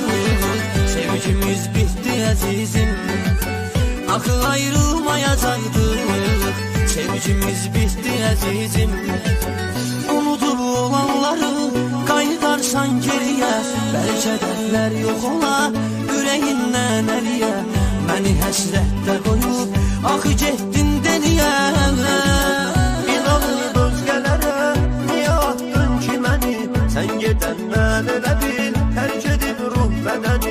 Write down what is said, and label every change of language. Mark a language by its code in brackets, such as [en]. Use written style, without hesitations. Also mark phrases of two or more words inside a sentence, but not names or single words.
[tr] Sevgimiz bitti azizim. Akıl ayrılmayacaktı. Sevgimiz bitti azizim. Unutup olanları qayıdarsan geriye. Belki dertler yok ola yüreğinden eriye. [az] Məni həsrətdə qoyub axı getdin deliyə. İnanıb özgələrə niyə atdın ki məni? Sən gedəndən elə bil tərk edib ruh bədəni.